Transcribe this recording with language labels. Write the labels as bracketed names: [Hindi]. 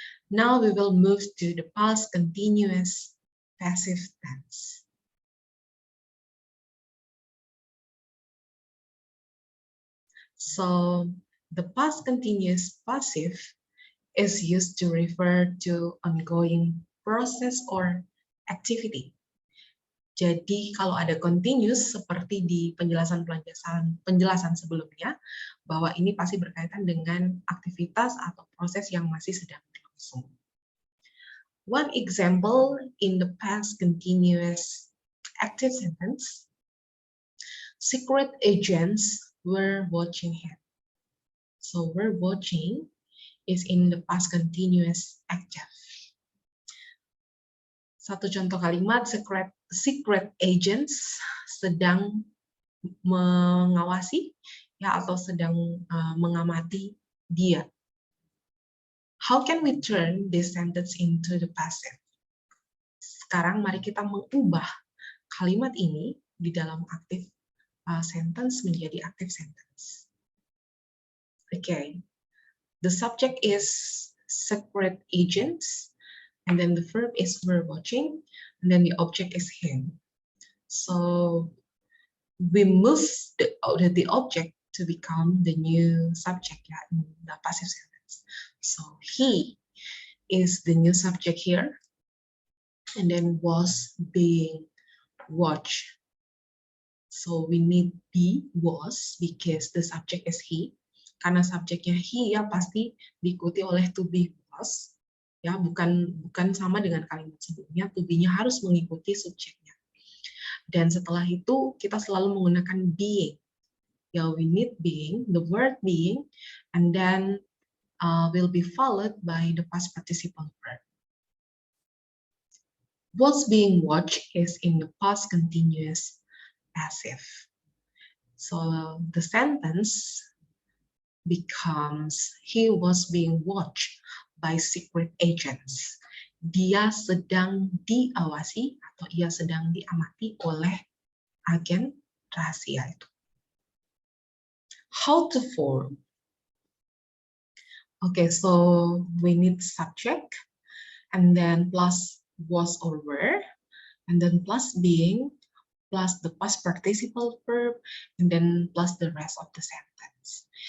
[English] Now we will move to the past continuous passive tense. So the past continuous passive is used to refer to ongoing process or activity. [Indonesian] Jadi kalau ada continuous seperti di penjelasan sebelumnya, bahwa ini pasti berkaitan dengan aktivitas atau proses yang masih sedang berlangsung. [English] One example in the past continuous active sentence, secret agents were watching him. So were watching is in the past continuous active. [Indonesian] Satu contoh kalimat, [English] secret agents [Indonesian] sedang mengawasi ya atau sedang mengamati dia. [English] How can we turn this sentence into the passive? [Indonesian] Sekarang mari kita mengubah kalimat ini di dalam active sentence menjadi active sentence. [English] Okay, the subject is secret agents, and then the verb is were watching, and then the object is him. So we move the object to become the new subject in the passive sentence. So he is the new subject here, and then was being watched. So we need be was because the subject is he. [Indonesian] Karena subjeknya he ya pasti diikuti oleh [English] to be was. [Indonesian] Ya bukan sama dengan kalimat sebelumnya. To be-nya harus mengikuti subjeknya. Dan setelah itu kita selalu menggunakan being. [English] Ya, we need being, the word being, and then will be followed by the past participle verb. Was being watched is in the past continuous passive. So the sentence becomes he was being watched by secret agents. [Indonesian] Dia sedang diawasi atau ia sedang diamati oleh agen rahasia itu. [English] How to form? Okay, so we need subject, and then plus was or were, and then plus being, plus the past participle verb, and then plus the rest of the sentence.